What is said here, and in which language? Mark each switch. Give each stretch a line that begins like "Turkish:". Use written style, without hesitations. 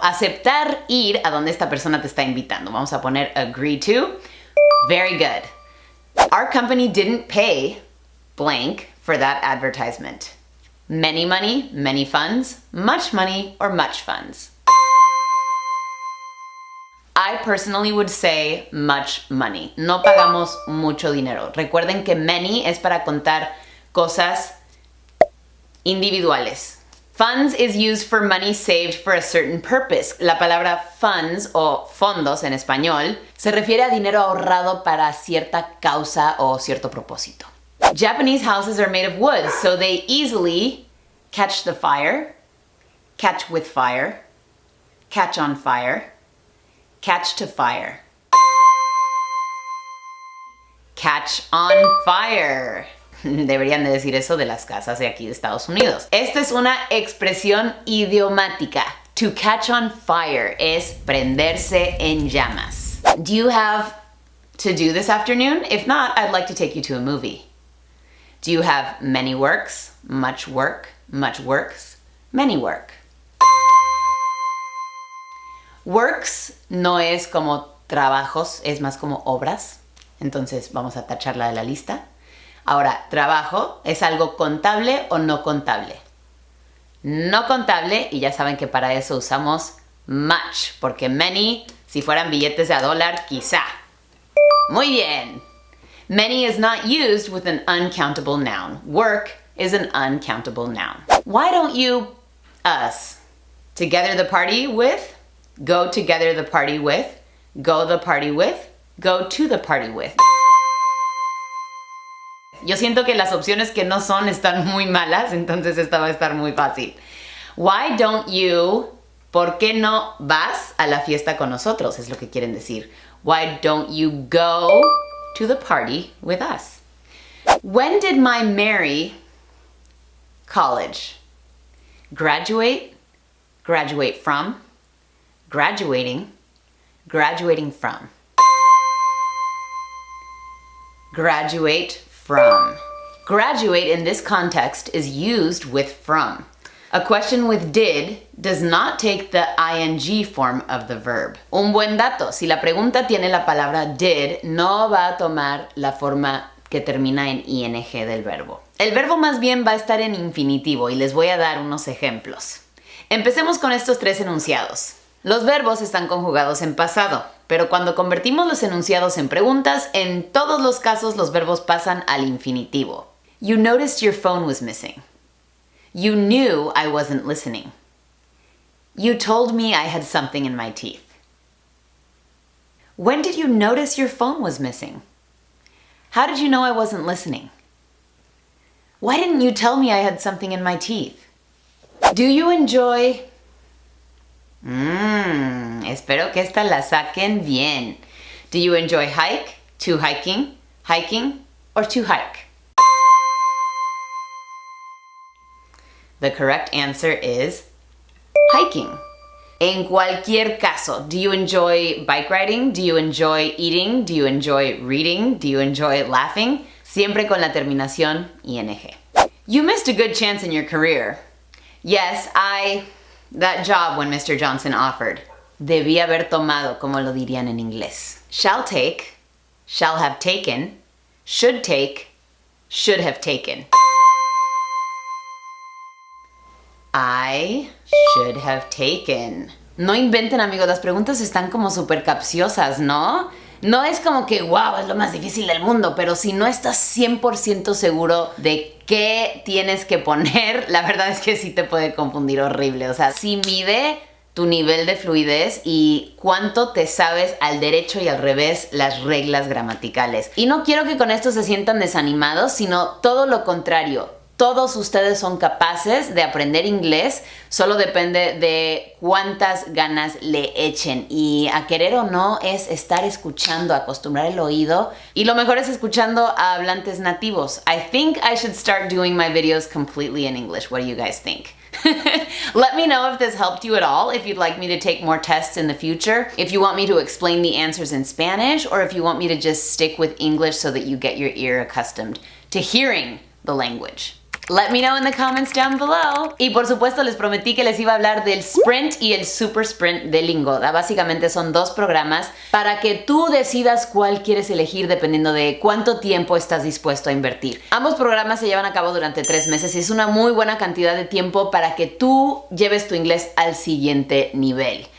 Spanish: Aceptar ir a donde esta persona te está invitando. Vamos a poner
English: agree to. Very good. Our company didn't pay blank for that advertisement. Many money, many funds, much money, or much funds. I personally would say much money.
Spanish: No pagamos mucho dinero. Recuerden que many es para contar cosas individuales.
English: Funds is used for money saved for a certain purpose.
Spanish: La palabra funds o fondos en español se refiere a dinero ahorrado para cierta causa o cierto propósito.
English: Japanese houses are made of wood, so they easily catch the fire, catch with fire, catch on fire, catch to fire. Catch on fire.
Spanish: Deberían de decir eso de las casas de aquí de Estados Unidos. Esta es una expresión idiomática.
English: To catch on fire
Spanish: es prenderse en llamas.
English: Do you have to do this afternoon? If not, I'd like to take you to a movie. Do you have many works, much works, many work?
Spanish: Works no es como trabajos, es más como obras. Entonces vamos a tacharla de la lista. Ahora, trabajo es algo contable o no contable. No contable, y ya saben que para eso usamos much, porque many, si fueran billetes de $1, quizá. Muy bien.
English: Many is not used with an uncountable noun. Work is an uncountable noun. Why don't you, us, together the party with, go together the party with, go the party with, go to the party with?
Spanish: Yo siento que las opciones que no son están muy malas, entonces esta va a estar muy fácil.
English: Why don't you,
Spanish: ¿por qué no vas a la fiesta con nosotros? Es lo que quieren decir.
English: Why don't you go to the party with us? When did my Mary college? Graduate, graduate from, graduating, graduating from. Graduate from. Graduate in this context is used with from. A question with did does not take the ing form of the verb.
Spanish: Un buen dato, si la pregunta tiene la palabra did, no va a tomar la forma que termina en ing del verbo. El verbo más bien va a estar en infinitivo y les voy a dar unos ejemplos. Empecemos con estos 3 enunciados. Los verbos están conjugados en pasado, pero cuando convertimos los enunciados en preguntas, en todos los casos los verbos pasan al infinitivo.
English: You noticed your phone was missing. You knew I wasn't listening. You told me I had something in my teeth. When did you notice your phone was missing? How did you know I wasn't listening? Why didn't you tell me I had something in my teeth? Do you enjoy...
Spanish: espero que esta la saquen bien.
English: Do you enjoy hike, to hiking, hiking, or to hike? The correct answer is hiking.
Spanish: En cualquier caso,
English: do you enjoy bike riding? Do you enjoy eating? Do you enjoy reading? Do you enjoy laughing?
Spanish: Siempre con la terminación ing.
English: You missed a good chance in your career. Yes, that job when Mr. Johnson offered.
Spanish: Debí haber tomado, como lo dirían en inglés.
English: Shall take, shall have taken, should take, should have taken. I should have taken.
Spanish: No inventen, amigos, las preguntas están como súper capciosas, ¿no? No es como que, wow, es lo más difícil del mundo, pero si no estás 100% seguro de qué tienes que poner, la verdad es que sí te puede confundir horrible. O sea, sí mide tu nivel de fluidez y cuánto te sabes al derecho y al revés las reglas gramaticales. Y no quiero que con esto se sientan desanimados, sino todo lo contrario. Todos ustedes son capaces de aprender inglés, solo depende de cuántas ganas le echen. Y a querer o no es estar escuchando, acostumbrar el oído. Y lo mejor es escuchando a hablantes nativos.
English: I think I should start doing my videos completely in English. What do you guys think? Let me know if this helped you at all, if you'd like me to take more tests in the future, if you want me to explain the answers in Spanish, or if you want me to just stick with English so that you get your ear accustomed to hearing the language. Let me know in the comments down below.
Spanish: Y por supuesto les prometí que les iba a hablar del Sprint y el Super Sprint de Lingoda. Básicamente son dos programas para que tú decidas cuál quieres elegir dependiendo de cuánto tiempo estás dispuesto a invertir. Ambos programas se llevan a cabo durante 3 meses y es una muy buena cantidad de tiempo para que tú lleves tu inglés al siguiente nivel.